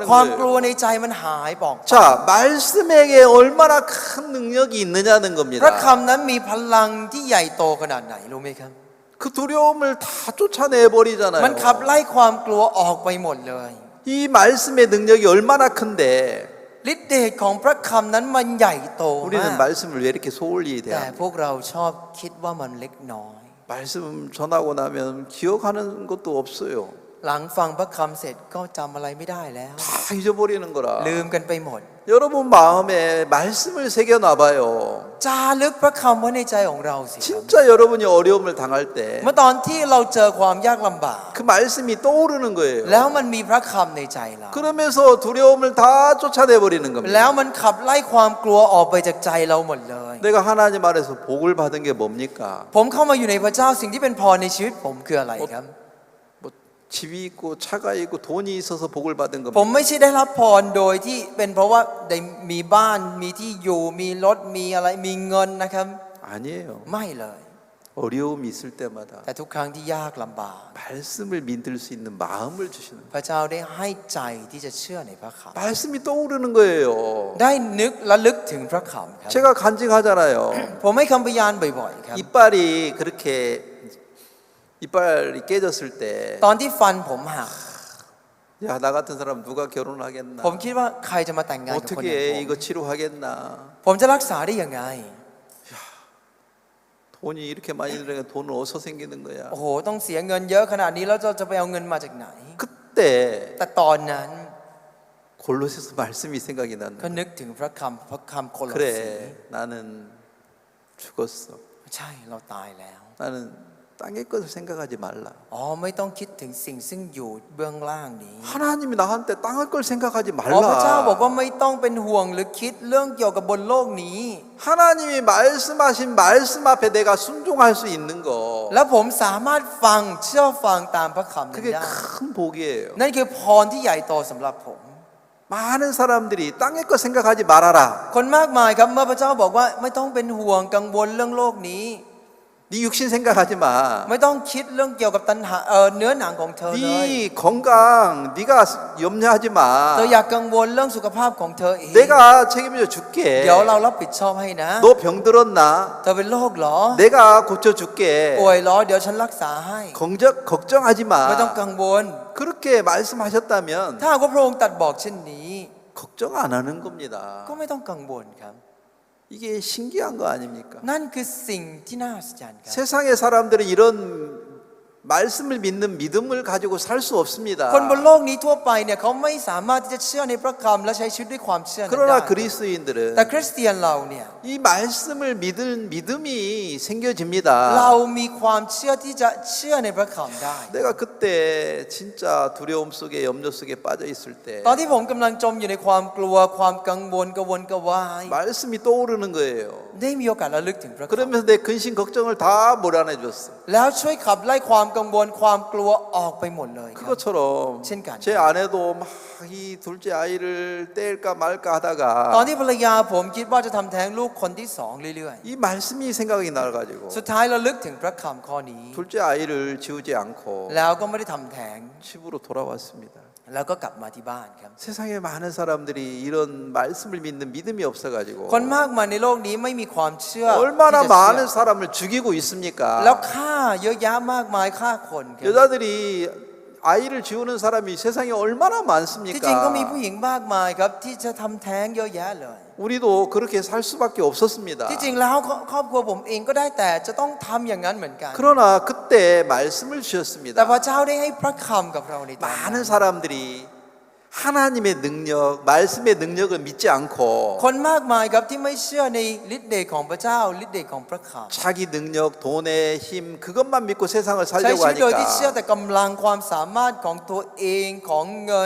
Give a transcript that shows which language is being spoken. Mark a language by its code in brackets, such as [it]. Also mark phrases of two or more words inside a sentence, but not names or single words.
[th] ความกลัว [ko] 거예요. [th] ในใจมันหายบอกไป [ko] 자, 말씀에게 얼마나 큰 능력이 있느냐는 [th] พระ [ko] 겁니다. [th] คำนั้นมีพลังที่ใหญ่โตขนาดไหนรู้ไหมครับ [ko] 그 두려움을 다 쫓아내 [th] มัน [ko] 버리잖아요. [th] ขับไล่ความกลัวออกไปหมดเลย [ko] 이 말씀의 능력이 얼마나 큰데 [th] ฤทธิ์เดชของพระคำนั้นมันใหญ่โตมาก [ko] 우리는 말씀을 왜 이렇게 소홀히 [th] แต่ [ko] 대합니까? [th] พวกเราชอบคิดว่ามันเล็กน้อย [ko] 말씀 전하고 나면 기억하는 것도 없어요. [th] หลังฟังพระคำเสร็จก็จำอะไรไม่ได้แล้ว [ko] 다 잊어버리는 거라. [th] ลืมกันไปหมด [ko] 여러분 마음에 말씀을 새겨놔봐요. [th] จารึกพระคำไว้ในใจของเราสิครับ [ko] 진짜 여러분이 어려움을 당할 때 [th] เมื่อตอนที่เราเจอความยากลำบาก [ko] 그 말씀이 떠오르는 거예요. [th] แล้วมันมีพระคำในใจเรา [ko] 그러면서 두려움을 다 쫓아내 버리는 [th] แล้ว [ko] 겁니다. [th] มันขับไล่ความกลัวออกไปจากใจเราหมดเลย [ko] 내가 하나님 안에서 복을 받은 게 뭡니까? [th] ผมเข้ามาอยู่ในพระเจ้าสิ่งที่เป็นพรในชีวิตผมคืออะไรครับ [ko] 뭐 집이 있고 차가 있고 돈이 있어서 복을 받은 [th] ผม [ko] 겁니다. [th] ไม่ใช่ได้รับพรโดยที่เป็นเพราะว่าได้มีบ้านมีที่อยู่มีรถมีอะไรมีเงินนะครับ [ko] 아니에요. [th] ไม่เลย [ko] 어려움이 있을 때마다 [th] แต่ทุกครั้งที่ยากลำบาก [ko] 말씀을 믿을 수 있는 마음을 주시는 거예요. [th] พระเจ้าได้ให้ใจที่จะเชื่อในพระค [ko] 말씀이 떠오르는 거예요. [th] ำได้นึกและลึกถึงพระคำครับ [ko] 제가 간증하잖아요. [th] ผมให้คำพยานบ่อยๆครับ [ko] 이빨이 그렇게 이빨이 깨졌을 때 [th] ตอนที่ฟันผมหัก [ko] 야, 나 같은 사람 누가 결혼하겠나? [th] ผมคิดว่าใครจะมาแต่งงานกับคนอย่าง [ko] 어떻게 [th] ผม [ko] 이거 치료하겠나? [th] ผมจะรักษาได้ยังไง [ko] 돈이 이렇게 많이 들어가 돈은 어디서 생기는 거야? [th] โอ้โหต้องเสียเงินเยอะขนาดนี้แล้วจะไปเอาเงินมาจากไหน [ko] 그때 [th] แต่ตอนนั้น [ko] 골로새서 말씀이 생각이 [th] ก็ [ko] 난다. [th] นึกถึงพระคำโคโลสี [ko] 그래, 나는 죽었어. [th] ใช่เราตายแล้ว [ko] 나는 땅의 것을 생각하지 말라. [th] อ๋อไม่ต้องคิดถึงสิ่งซึ่งอยู่เบื้องล่างนี้ [ko] 하나님이 나한테 땅의 걸 생각하지 [th] อ๋อพระเจ้าบอก [ko] 말라. [th] ว่าไม่ต้องเป็นห่วงหรือคิดเรื่องเกี่ยวกับบนโลกนี้ [ko] 하나님이 말씀하신 말씀 앞에 내가 순종할 수 있는 거. [th] แล้วผมสามารถฟังเชื่อฟังตามพระคำนั้น [ko] 그게 [th] ได้ [ko] 큰 복이에요. [th] นั่นคือพรที่ใหญ่โตสำหรับผม [ko] 많은 사람들이 땅의 것 생각하지 말아라. [th] คนมากมายครับเมื่อพระเจ้าบอกว่าไม่ต้องเป็นห่วงกังวลเรื่องโลกนี้ [ko] 네 육신 생각하지 마. [th] ไม่ต้องคิดเรื่องเกี่ยวกับตัณหาเนื้อหนังของเธอเลย [ko] 네 건강 네가 염려하지 [th] เธอ [ko] 마. [th] อยากกังวลเรื่องสุขภาพของเธอเอง [ko] 내가 책임져 줄게. [th] เดี๋ยวเรารับผิดชอบให้นะ [ko] 너 병들었나? [th] เธอเป็นโรคเหรอ [ko] 내가 고쳐줄게. [th] ป่วยเหรอเดี๋ยวฉันรักษาให้ [ko] 걱정하지 [th] ไม่ต้อง [ko] 마. [th] กังวล [ko] 그렇게 말씀하셨다면 [th] ถ้าหากว่าพระองค์ตรัดบอกเช่นนี้ [ko] 걱정 안 하는 겁니다. [th] ก็ไม่ต้องกังวลครับ [ko] 이게 신기한 거 아닙니까? [th] นั่นคือสิ่งที่น่าอัศจรรย์ครับ [ko] 세상의 사람들은 이런 말씀을 믿는 믿음을 가지고 살 수 없습니다. [th] คนบนโลกนี้ทั่วไปเนี่ยเขาไม่สามารถที่จะเชื่อในพระคำและใช้ชีวิตด้วยความเชื่อนั้นได้ [ko] 그러나 그리스도인들은 [th] แต่คริสเตียนเราเนี่ย [ko] 이 말씀을 믿은 믿음이 [th] เรา [ko] 생겨집니다. [th] มีความเชื่อที่จะเชื่อในพระคำได้ [ko] 내가 그때 진짜 두려움 속에 염려 속에 빠져 있을 때 [th] ตอนที่ผมกำลังจมอยู่ในความกลัวความกังวลกระวนกระวาย [ko] 말씀이 떠오르는 거예요. [th] ได้มีโอกาสระลึกถึงพระคำ [ko] 그러면서 내 근심 걱정을 다 몰아내 줬어. [th] แล้วช่วยขับไล่ความกังวลความกลัวออกไปหมดเลยครับ [ko] 그것처럼 신기한 제 아내도 막 이 둘째 아이를 뗄까 말까 [th] ตอน [ko] 하다가 [th] ที่ภรรยาผมคิดว่าจะทำแท้งลูกคนที่สองเรื่อย [ko] 이 말씀이 생각이 나가지고 [th] ๆ สุดท้ายระลึกถึงพระคำข้อนี้ [ko] 둘째 아이를 지우지 않고 [th] แล้วก็ไม่ได้ทำแท้ง [ko] 집으로 돌아왔습니다. [th] แล้วก็กลับมาที่บ้านครับ [ko] 세상에 많은 사람들이 이런 말씀을 믿는 믿음이 없어가지고 [th] คนมากมายในโลกนี้ไม่มีความเชื่อ [ko] 얼마나 [th] ที่จะเชื่อ [ko] 많은 사람을 죽이고 [th] แล้ว [ko] 있습니까? [th] ฆ่าเยอะแยะมากมายฆ่าคนครับ [ko] 여자들이 아이를 지우는 사람이 세상에 얼마나 [th] ที่จริงก็มีผู้ [ko] 많습니까? [th] หญิงมากมายครับที่จะทำแท้งเยอะแยะเลย [ko] 우리도 그렇게 살 수밖에 없었습니다. [th] ที่จริงแล้วครอบครัวผมเองก็ได้แต่จะต้องทำอย่างนั้นเหมือนกัน [ko] 그러나 그때 말씀을 [th] แต่ [ko] 주셨습니다. [th] พระเจ้าได้ให้พระคำกับเราในตอนนั้น [ko] 많은 사람들이 하나님의 능력, 말씀의 능력을 믿지 않고 [th] คนมากมายครับที่ไม่เชื่อในฤทธิ์เดชของพระเจ้าฤทธิ์เดชของพระคำ [ko] 자기 능력, 돈의 힘 그것만 믿고 세상을 [th] ใช้ [ko] 살려고 [th] ชีวิตโดยที่เชื่อ [ko] 하니까 [th] แต่กำลังความสามารถของตัวเองของเงิน